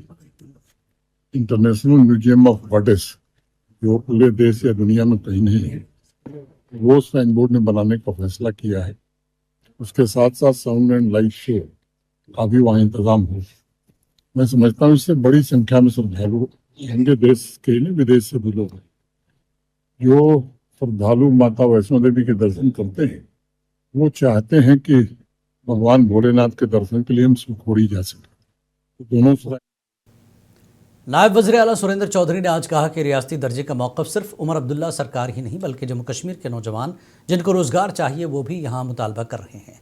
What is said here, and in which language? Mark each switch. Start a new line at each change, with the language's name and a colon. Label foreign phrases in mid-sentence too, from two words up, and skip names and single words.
Urdu: انٹرنیشنل میوزیم آف واٹرز جو پورے دیش یا دنیا میں کہیں نہیں ہے، وہ شرائن بورڈ نے بنانے کا فیصلہ کیا ہے۔ اس کے ساتھ ساتھ
English: sound and light show
Urdu: کا بھی وہاں انتظام ہو۔ میں سمجھتا ہوں اس سے بڑی سنکھیا میں شردھالو ہوں گے، دیش کے نہیں ودیش سے بھی لوگ ہیں جو شردھالو ماتا ویشنو دیوی کے درشن کرتے ہیں۔ وہ چاہتے ہیں کہ بھگوان بھولے ناتھ کے درشن کے لیے ہم سکھوڑی جا سکیں۔ دونوں نائب وزیر اعلیٰ سریندر چودھری نے آج کہا کہ ریاستی درجے کا موقف صرف عمر عبداللہ سرکار ہی نہیں بلکہ جموں کشمیر کے نوجوان جن کو روزگار چاہیے وہ بھی یہاں مطالبہ کر رہے ہیں۔